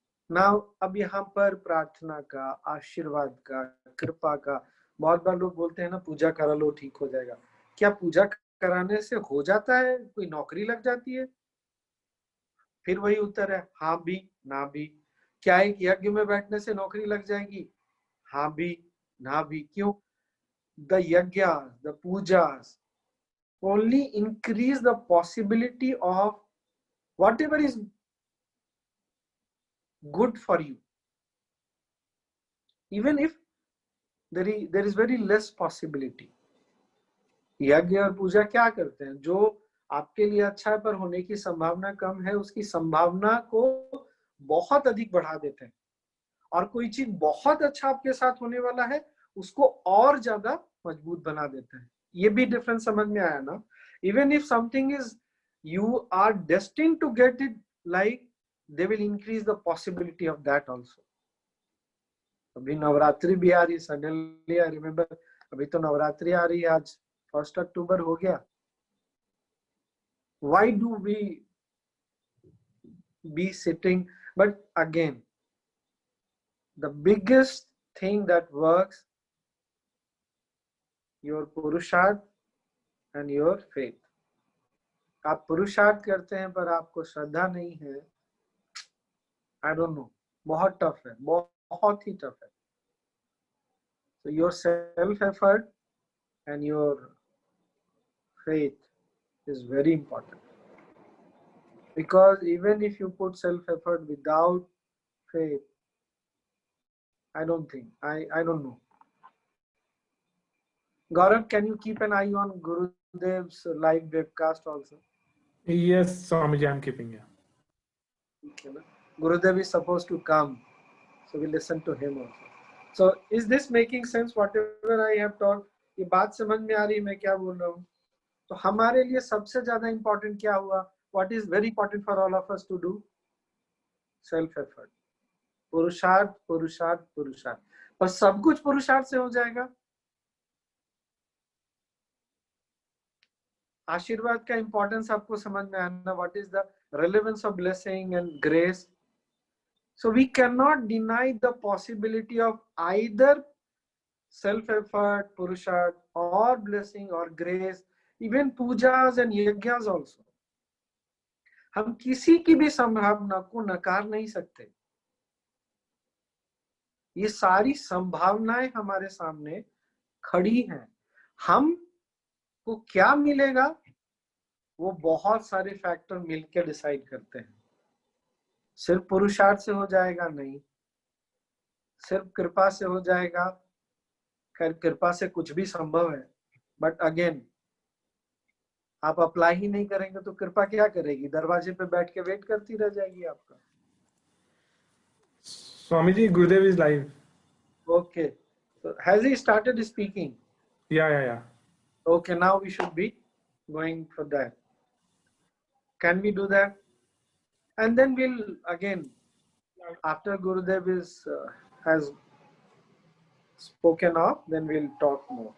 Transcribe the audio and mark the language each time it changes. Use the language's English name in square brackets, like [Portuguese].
[Hindi] Now अब यहाँ पर प्रार्थना का, आशीर्वाद का, कृपा का, बहुत बार लोग बोलते हैं ना पूजा करा लो ठीक हो जाएगा। क्या पूजा कराने से हो जाता है? कोई नौकरी लग जाती है? फिर वही उत्तर है, हाँ भी ना भी। क्या एक यज्ञ में बैठने से नौकरी लग जाएगी? हाँ भी ना भी। क्यों? [English] The yagya, the pujas only increase the possibility of whatever is good for you, even if there is very less possibility. [Hindi] यज्ञ और पूजा क्या करते हैं? जो आपके लिए अच्छा है पर होने की संभावना कम है, उसकी संभावना को बहुत अधिक बढ़ा देते हैं। और कोई चीज बहुत अच्छा आपके साथ होने वाला है, उसको और ज्यादा मजबूत बना देते हैं। ये भी डिफरेंस समझ में आया ना? [English] Even if something is you are destined to get it, like they will increase the possibility of that also. [Hindi] अभी नवरात्रि भी आ रही, [English] suddenly I remember, [Hindi] अभी तो नवरात्रि आ रही है, आज 1 अक्टूबर हो गया। [English] Why do we be sitting? But again, the biggest thing that works, your purusharth and your faith. [Hindi] आप पुरुषार्थ करते हैं पर आपको श्रद्धा नहीं है, [English] I don't know, [Hindi] बहुत टफ है, बहुत ही टफ है. [English] So your self effort and your faith is very important, because even if you put self effort without faith, I don't think, I don't know. Gaurav, can you keep an eye on Gurudev's live webcast also? Yes, Swamiji, I'm keeping it. Okay, Gurudev is supposed to come, so we listen to him also. So is this making sense, whatever I have taught? [Hindi] ये बात समझ में आ रही है मैं क्या बोल रहा हूँ? तो हमारे लिए सबसे ज्यादा important क्या हुआ? [English] What is very important for all of us to do? Self effort. [Hindi] पुरुषार्थ पुरुषार्थ पुरुषार्थ. पर सब कुछ पुरुषार्थ से हो जाएगा? आशीर्वाद का इंपॉर्टेंस आपको समझ में आना, [English] What is the relevance of blessing and grace. So we can not deny the possibility of either self effort पुरुषार्थ और blessing और grace, even Pooja's and yajnas also. [Hindi] हम किसी की भी संभावना को नकार नहीं सकते. ये सारी संभावनाएं हमारे सामने खड़ी हैं. हम को क्या मिलेगा वो बहुत सारे फैक्टर मिलकर डिसाइड करते हैं. सिर्फ पुरुषार्थ से हो जाएगा नहीं, सिर्फ कृपा से हो जाएगा. खैर कृपा से कुछ भी संभव है, [English] but again [Hindi] आप अप्लाई ही नहीं करेंगे तो कृपा क्या करेगी? दरवाजे पे बैठ के वेट करती रह जाएगी आपका. [English] Swamiji, Gurudev is live. Okay, so has he started speaking? Yeah. Okay, now we should be going for that. Can we do that? And then we'll again, after Gurudev is has spoken of, then we'll talk more.